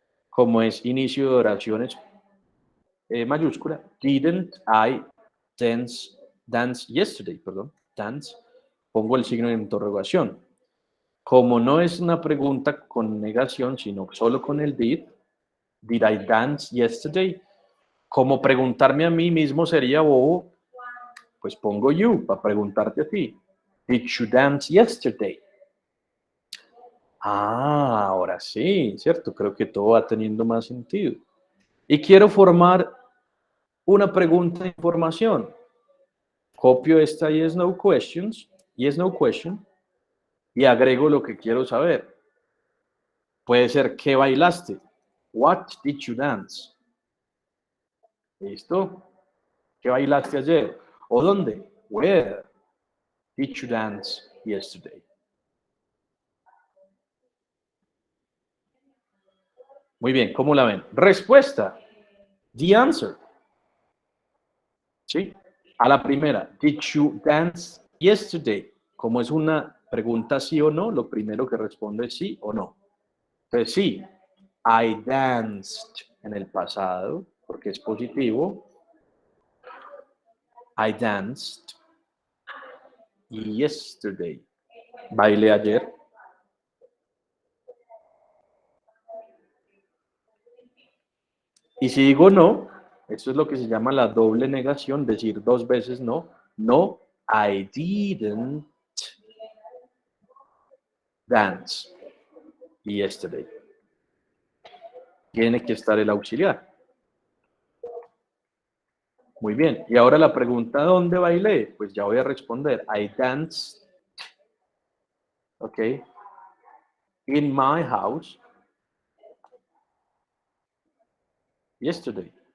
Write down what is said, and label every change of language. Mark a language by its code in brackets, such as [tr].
[es] Como es inicio de oraciones mayúscula, [en] didn't I dance yesterday, [es] perdón, dance, pongo el signo de interrogación. Como no es una pregunta con negación, sino solo con el [en] did I dance yesterday? [es] Como preguntarme a mí mismo sería bobo, pues pongo you para preguntarte a ti. [en] Did you dance yesterday? [es] Ah, ahora sí, ¿cierto? Creo que todo va teniendo más sentido. Y quiero formar una pregunta de información. Copio esta yes no questions, yes no question, y agrego lo que quiero saber. Puede ser, ¿qué bailaste? [en] What did you dance? [es] ¿Listo? ¿Qué bailaste ayer? ¿O dónde? [en] Where did you dance yesterday? [es] Muy bien, ¿cómo la ven? Respuesta. [en] The answer. [es] ¿Sí? A la primera, [en] did you dance yesterday? [es] Como es una pregunta sí o no, lo primero que responde es sí o no. Entonces sí, [en] I danced [es] en el pasado, porque es positivo. I danced. [en] Yesterday. [es] Bailé ayer. Y si digo no, esto es lo que se llama la doble negación, decir dos veces no. [en] No, I didn't dance yesterday. [es] Tiene que estar el auxiliar. Muy bien. Y ahora la pregunta, ¿dónde bailé? Pues ya voy a responder. [en] I danced, ok, in my house yesterday.